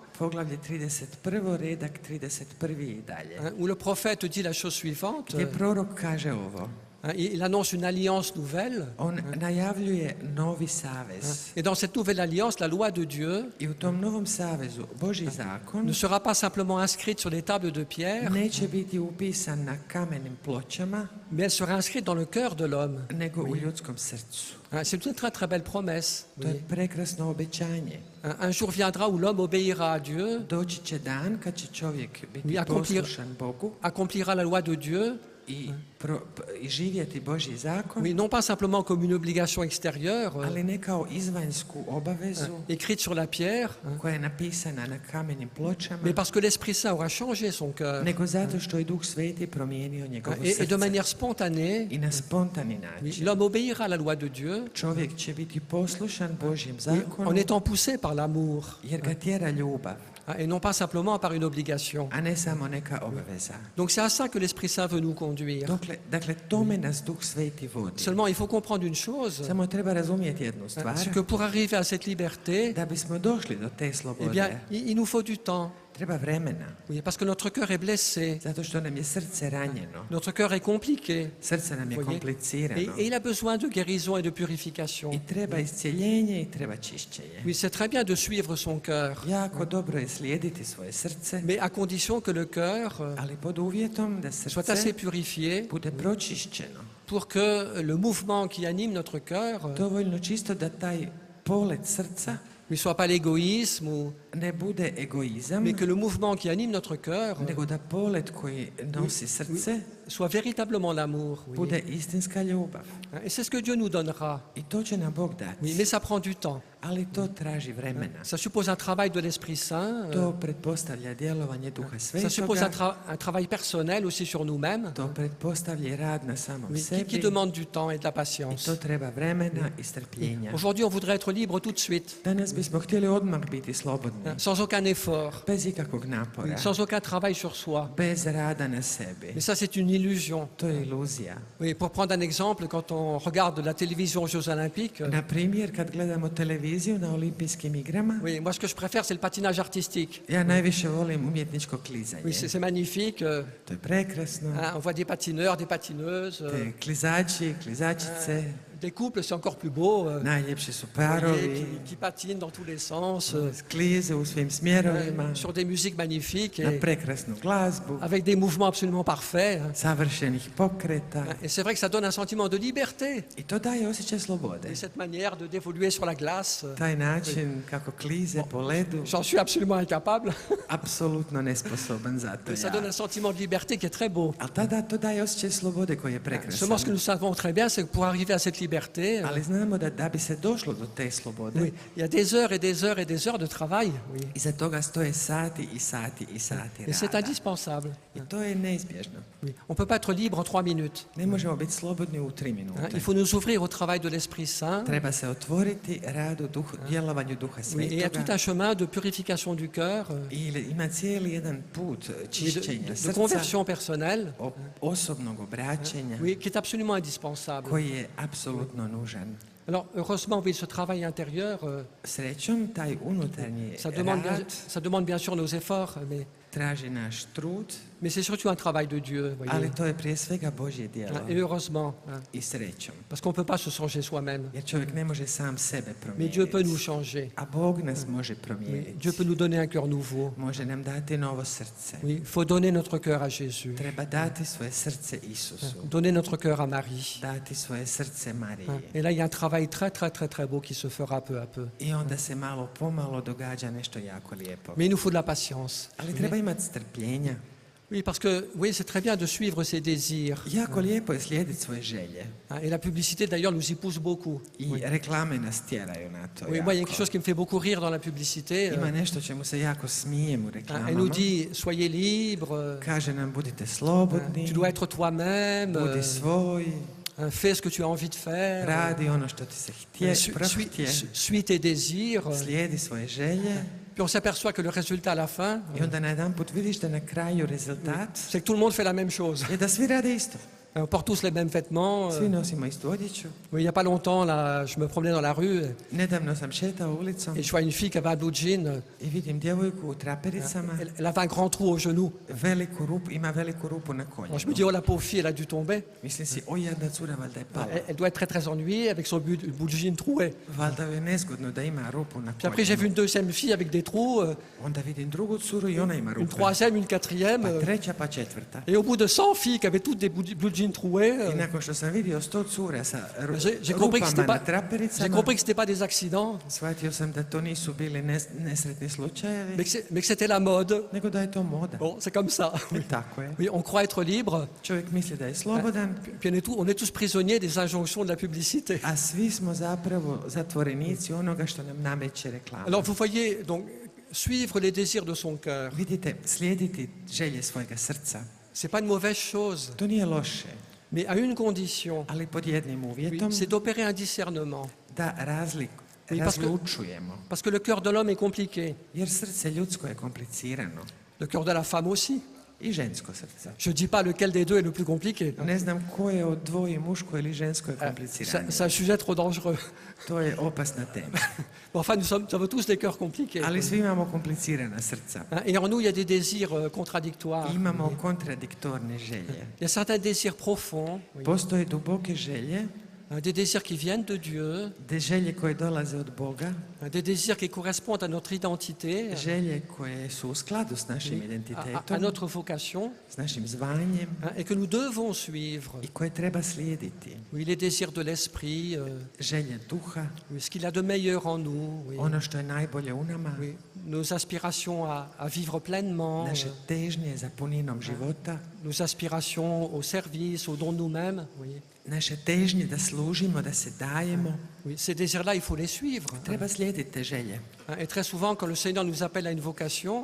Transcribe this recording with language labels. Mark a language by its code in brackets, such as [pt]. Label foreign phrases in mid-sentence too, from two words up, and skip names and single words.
[hr] poglavlje 31, redak 31 i dalje. [fr] où le prophète dit la chose suivante. [hr] Gdje prorok kaže ovo. [fr] Il annonce une alliance nouvelle. [hr] On najavljuje novi savez. [fr] Et dans cette nouvelle alliance, la loi de Dieu [hr] I u tom novom savezu Božji zakon [fr] ne sera pas simplement inscrite sur les tables de pierre, [hr] neće biti upisan na kamenim pločama, [fr] mais elle sera inscrite dans le cœur de l'homme. [hr] nego u ljudskom srcu. [fr] C'est une très très belle promesse. [hr] To je prekrasno obećanje. [fr] Un jour viendra où l'homme obéira à Dieu, [hr] Doći će dan kad će čovjek biti [fr] Oui, [hr] poslušan Bogu, [fr] accomplira la loi de Dieu, [hr] i živjeti Božji zakon, [fr] Oui, non pas simplement comme une obligation extérieure, [hr] ali ne kao izvanjsku obavezu [fr] écrite sur la pierre, [hr] koja je napisana na kamenim pločama, [fr] mais parce que l'Esprit Saint aura changé son cœur. [hr] nego zato što je Duh Sveti promijenio njegovo [fr] Et de [hr] srce. [fr] manière spontanée, [hr] I na spontani [fr] oui, [hr] način. [fr] l'homme obéira à la loi de Dieu [hr] Čovjek će biti poslušan Božjem [fr] oui, [hr] zakonu [fr] en étant poussé par l'amour, [hr] jer ga tjera ljubav, [fr] et non pas simplement par une obligation. [hr] a ne samo neka obaveza. [fr] Donc c'est à ça que l'Esprit Saint veut nous conduire. [hr] Dakle, tome nas Duh Sveti vodi. [fr] Seulement, il faut comprendre une chose, [hr] Samo treba razumjeti jednu stvar, [fr] c'est que pour arriver à cette liberté, [hr] da bismo došli do te eh slobode, [fr] bien, il nous faut du temps. [hr] treba vremena, [fr] Oui, parce que notre cœur est blessé, [hr] zato što nam je srce ranjeno, [fr] notre cœur est compliqué. [hr] srce nam je [fr] Voyez? [hr] komplicirano [fr] Et il a besoin de guérison et de purification. [hr] i treba iscijeljenje i treba čišćenje. [fr] Oui, c'est très bien de suivre son cœur, [hr] Jako dobro je slijediti svoje srce, [fr] mais à condition que le cœur [hr] ali pod uvjetom da [fr] soit assez [hr] srce [fr] purifié [hr] bude pročišćeno, [fr] pour que le mouvement qui anime notre cœur [hr] dovoljno čisto da taj polet srca [fr] ne soit pas l'égoïsme, [hr] ne bude egoizam, [fr] mais que le mouvement qui anime notre cœur [hr] nego da polet koji nosi srce [fr] soit véritablement l'amour. Oui. [hr] bude istinska ljubav. [fr] Et c'est ce que Dieu nous donnera. [hr] I to će nam Bog [fr] Oui, [hr] dati. [fr] mais ça prend du temps. [hr] Ali to traži vremena. [fr] Ça suppose un travail de l'Esprit Saint. [hr] To pretpostavlja djelovanje Duha [fr] Ça suppose [hr] Svetoga. [fr] un travail personnel aussi sur nous-mêmes, [hr] To pretpostavlja rad na samom [fr] oui, qui [hr] sebi. [fr] demande du temps et de la [hr] I [fr] patience. [hr] to treba vremena i strpljenja. [fr] Aujourd'hui, on voudrait être libre tout de suite, [hr] Danas bismo htjeli odmah biti slobodni, [fr] sans aucun effort, [hr] bez ikakvog napora, [fr] sans aucun travail sur soi. [hr] bez rada na sebi. [fr] Mais ça, c'est une illusion. [hr] To je iluzija. [fr] Oui, pour prendre un exemple, quand on regarde la télévision aux Jeux Olympiques, [hr] Na primjer, kad gledamo televiziju na olimpijskim igrama, [fr] oui, moi, ce que je préfère, c'est le patinage artistique. [hr] ja najviše volim umjetničko klizanje. [fr] Oui, c'est magnifique. [hr] To je prekrasno. [fr] Hein, on voit des patineurs, des patineuses, [hr] Te klizači, klizačice, [fr] des couples, c'est encore plus beau. [hr] najljepši su [fr] Voyez, [hr] parovi, [fr] qui patinent dans tous les sens, [hr] klize u svim smjerovima, [fr] sur des musiques magnifiques [hr] na [fr] et [hr] prekrasnu glazbu, [fr] avec des mouvements absolument parfaits. [hr] savršenih pokreta. [fr] Et c'est vrai que ça donne un sentiment de liberté. [hr] I to daje osjećaj slobode. [fr] Et cette manière de d'évoluer sur la glace, [hr] Taj način kako klize po ledu, [fr] j'en suis absolument incapable. [hr] apsolutno nesposoban za to [fr] Mais ça donne [hr] ja. [fr] un sentiment de liberté qui est très beau. [hr] Ali tada to daje osjećaj slobode koji je [fr] Seulement, ce que [hr] prekrasan. [fr] nous savons très bien, c'est que pour arriver à cette liberté, [hr] Ali znamo da bi se došlo do te slobode, [fr] oui, il y a des heures et des heures et des heures de travail. Oui. [hr] iza toga stoje sati i sati i sati [fr] Et c'est [hr] rada. [fr] indispensable. [hr] I to je neizbježno. [fr] Oui. On ne peut pas être libre en 3 minutes. [hr] Ne možemo biti slobodni u 3 [fr] Hein, [hr] minute. [fr] il faut nous ouvrir au travail de l'Esprit Saint. [hr] Treba se otvoriti radu djelovanju Duha [fr] Oui, et il y a tout [hr] Svetoga. [fr] un chemin de purification du cœur, [hr] I ima cijeli jedan put [fr] et [hr] čišćenja [fr] de [hr] srca, [fr] conversion personnelle, [hr] osobnog obraćenja, [fr] oui, qui est absolument indispensable. [hr] koji je apsolutno nužan. [fr] Alors, heureusement, oui, ce travail intérieur, [hr] Srećom, taj unutarnji [fr] ça [hr] rad [fr] demande bien sûr nos efforts, [hr] traži naš trud, [fr] mais c'est surtout un travail de Dieu, voyez. [hr] ali to je prije svega Božje djelo. [fr] Et heureusement, hein, [hr] I srećom. [fr] parce qu'on ne peut pas se changer soi-même, [hr] Jer čovjek ne može sam sebe [fr] mais Dieu peut nous [hr] promijeniti. [fr] changer. [hr] A Bog nas može [fr] Oui, [hr] promijeniti. [fr] Dieu peut nous donner un cœur nouveau. [hr] Može nam dati novo srce. [fr] Oui, il faut donner notre cœur à Jésus, [hr] Treba dati svoje srce Isusu. [fr] donner notre cœur à Marie. [hr] Dati svoje srce Mariji. [fr] Et là, il y a un travail très, très, très, très beau qui se fera peu à peu. [hr] I onda se malo pomalo događa nešto jako lijepo. [fr] Mais il nous faut de la patience. [hr] Ali treba imati strpljenja. [fr] Oui, parce que oui, c'est très bien de suivre ses désirs. [hr] Jako lijepo je slijediti svoje želje. [fr] Hein, et la publicité, d'ailleurs, nous y pousse beaucoup. [hr] I reklame nas tjeraju na to [fr] Oui, moi, il y a quelque [hr] jako. [fr] chose qui me fait beaucoup rire dans la publicité. [hr] Ima nešto čemu se jako smijem u [fr] Elle [hr] reklamama. [fr] nous dit, soyez libre, [hr] Kaže nam budite slobodni, [fr] tu dois être toi-même, [hr] budi svoj, [fr] fais ce que tu as envie de faire, [hr] radi ono što ti se prohtje, [fr] suis tes désirs. [hr] slijedi svoje želje. [fr] Puis on s'aperçoit que le résultat à la fin, [hr] I onda na jedan put vidiš da na kraju rezultat [fr] c'est que tout le monde fait la même chose. [hr] je da svi rade isto. [fr] On porte tous les mêmes vêtements. [hr] Svi nosimo istu odjeću. [fr] Oui, il n'y a pas longtemps, là, je me promenais dans la rue [hr] Nedavno sam šetao ulicom [fr] et je vois une fille qui avait un [en] blue jean. [hr] i vidim djevojku u trapericama, [fr] Elle avait un grand trou au genou. [hr] ima veliku rupu na [fr] Alors, je me [hr] koljenu. [fr] dis, oh la pauvre fille, elle a dû tomber. [hr] Mislim si, o jadna cura, valjda je pala. [fr] Elle doit être très très ennuyée avec son [en] blue jean [fr] troué. [hr] Valjda je nezgodno da ima rupu na [fr] Puis après, j'ai vu [hr] koljenu. [fr] une deuxième fille avec des trous, [hr] Onda vidim drugu curu i ona ima [fr] une [hr] rupu. [fr] troisième, une quatrième. [hr] Pa treća, pa četvrta. [fr] Et au bout de 100 filles qui avaient toutes des [en] blue jeans [fr] combines trouées, [hr] I nakon što sam vidio 100 cura sa [fr] j'ai compris que [hr] rupama [fr] c'était [hr] na [fr] pas, j'ai [hr] trapericama, [fr] compris que c'était pas des accidents, [hr] shvatio sam da to nisu bili nesretni slučajevi, [fr] mais que c'était la mode. [hr] nego da je to moda. [fr] Bon, c'est comme ça. [hr] Tako je. [fr] Oui, on croit être libre, [hr] Čovjek misli da je slobodan, [fr] puis on est tous prisonniers des injonctions de la publicité. [hr] a svi smo zapravo zatvorenici onoga što nam nameće reklama. [fr] Alors vous voyez, donc, suivre les désirs de son cœur, [hr] Vidite, slijediti želje svojega srca, [fr] c'est pas une mauvaise chose, [hr] to nije loše, [fr] mais à une condition, [hr] ali pod jednim [fr] oui, [hr] uvjetom [fr] c'est d'opérer un discernement. [hr] da [fr] Oui, parce que- [hr] razlučujemo. [fr] Parce que le cœur de l'homme est compliqué, [hr] Jer srce ljudsko je komplicirano [fr] le cœur de la femme aussi. [hr] i žensko srce. [fr] Je ne dis pas lequel des deux est le plus compliqué. [hr] Ne znam koje od dvoje, muško ili žensko je [fr] C'est [hr] kompliciranije. [fr] c'est un sujet trop dangereux. [hr] To je opasna tema. [fr] Bon, enfin, nous avons tous des cœurs compliqués. [hr] Ali svi imamo komplicirana srca. [fr] Hein, et en nous, il y a des désirs contradictoires. [hr] I imamo kontradiktorne želje. [fr] Il y a certains désirs profonds, oui, [hr] Postoje duboke želje, [fr] des désirs qui viennent de Dieu, [hr] de želje koje dolaze od Boga, [fr] des désirs qui correspondent à notre identité, [hr] želje koje su u skladu s našim [fr] à [hr] identitetom, [fr] notre vocation, [hr] s našim zvanjem [fr] hein, et que nous devons suivre. [hr] i koje treba slijediti. [fr] Oui, les désirs de l'esprit, [hr] Želje duha, [fr] oui, ce qu'il a de meilleur en nous, oui, [hr] ono što je najbolje u nama, [fr] oui, nos aspirations à vivre pleinement, [hr] naše težnje za puninom života, [fr] nos aspirations au service, au don de nous-mêmes. Oui. [hr] naše težnje da služimo, da se dajemo. [fr] Oui, ces désirs-là, il faut les suivre. [hr] Treba slijediti te želje. [fr] Et très souvent, quand le Seigneur nous appelle à une vocation,